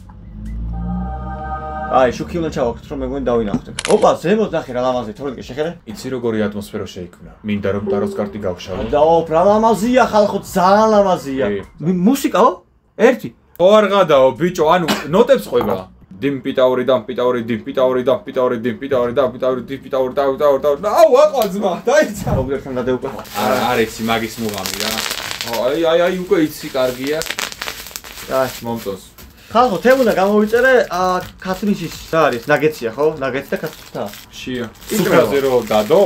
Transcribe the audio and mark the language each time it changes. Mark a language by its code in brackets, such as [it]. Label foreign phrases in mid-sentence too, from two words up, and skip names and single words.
[ka] აი, შუქი უნდა ჩავაქროთ, რომ მე მგონი დავინახოთ. ოპა, ზემოთ ნახე რა ლამაზია, თორნიკე შეხედე. იცი როგორი ატმოსფერო შეიქმნა. მინდა რომ ტაროს კარტი გავშალო. დაო, რა ლამაზია ხალხო, ძალიან ლამაზია. მუსიკაო? ერთი. ო არ გადაო, ბიჭო, ანუ ნოტებს ყვება. დიმ პიტაური დამ პიტაური დიმ პიტაური დამ პიტაური დიმ პიტაური დამ პიტაური დიმ პიტაური და აუ აყვაძმა დაიცა ოღონდ გადაუკვე არ იცი მაგის მუღამი რა აი უკვე იცი კარგია აი მომწონს ხალხო თემუნა გამოვიწერე ქათმიშის რა არის ნაგეცია ხო ნაგეცი და ქათმიშა შია სუპრაზე რო დადო